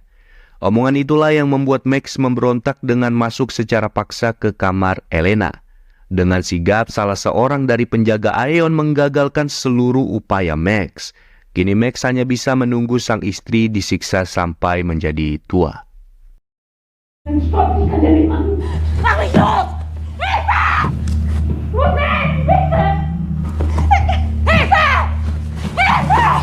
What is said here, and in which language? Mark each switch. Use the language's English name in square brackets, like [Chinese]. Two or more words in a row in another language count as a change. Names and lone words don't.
[Indonesian] Omongan itulah yang membuat Max memberontak dengan masuk secara paksa ke kamar Elena. Dengan sigap, salah seorang dari penjaga Aeon menggagalkan seluruh upaya Max. Kini Max hanya bisa menunggu sang istri disiksa sampai menjadi tua. [German] Stopp, ich kann dir nicht machen. Mach mich los! Hilfe! Wo sind? Hilfe! Hilfe! Hilfe!